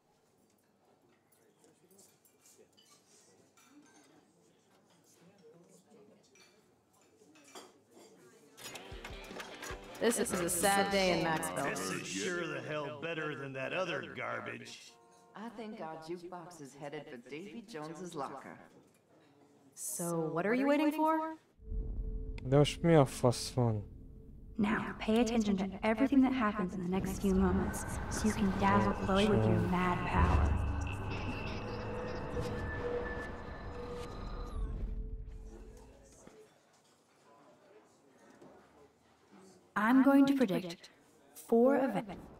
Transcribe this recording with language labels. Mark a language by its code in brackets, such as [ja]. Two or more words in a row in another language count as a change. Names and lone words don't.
[en] This is a sad day in Maxville. This is sure the hell better than that other garbage. I think our jukebox is headed for Davy Jones's locker. So what are you waiting for? [hu] De most mi a fasz van? [en] Now, pay attention to everything that happens in the next few moments, so you can dazzle Chloe with your mad power. I'm going to predict 4 events.